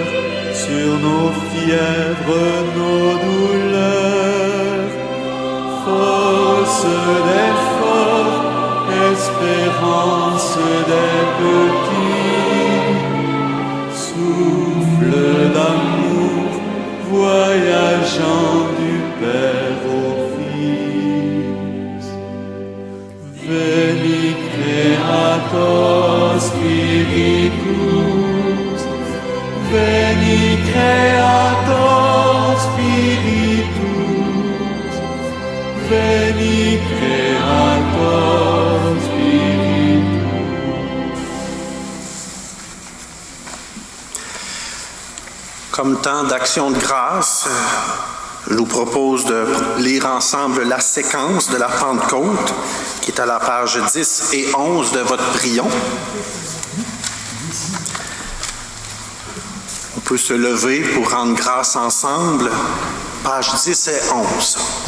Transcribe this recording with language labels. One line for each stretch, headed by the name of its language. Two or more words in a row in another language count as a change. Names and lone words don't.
French: sur nos fièvres, nos douleurs, force des forts, espérance des petits, souffle d'amour, voyageant du Père au Fils.
Latin: Veni Creator Spiritus, Veni Creator Spiritus, Veni Creator Spiritus.
French: Comme temps d'action de grâce, je vous propose de lire ensemble la séquence de la Pentecôte, qui est à la page 10 et 11 de votre prion. On peut se lever pour rendre grâce ensemble, pages 10 et 11.